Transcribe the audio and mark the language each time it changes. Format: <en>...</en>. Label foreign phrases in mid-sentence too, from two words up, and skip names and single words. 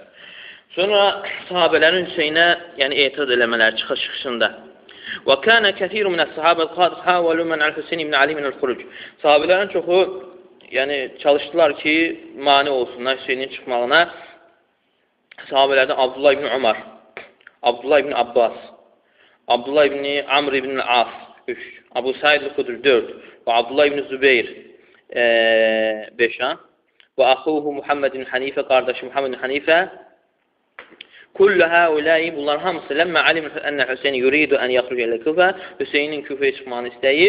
<az>Sonra sahabələrin Hüseynə yəni, etiraz eləmələri çıxışında.</az> <ar>وكان كثير من الصحابة قد حاولوا منع الحسين بن علي من الخروج.</ar> <az>Sahabələrin çoxu yəni, çalışdılar ki, mani olsunlar Hüseynin çıxmağına. Sahabələrdən Abdullah ibn Umar, Abdullah ibn Abbas, Abdullah ibn Amr ibn As 3, Abu Said el-Xudri 4 və Abdullah ibn Zübeyir 5 və axuhu Muhammed ibn Hanifə, qardaşı Muhammed ibn Hanifə.</az> <ar>كل هؤلاء,</ar> <az>bunlar hamısı</az> <ar>لما علم أن الحسين يريد أن يخرج إلى الكوفة,</ar> <az>Hüseynin Küfəyə çıxmanı istəyir.</az>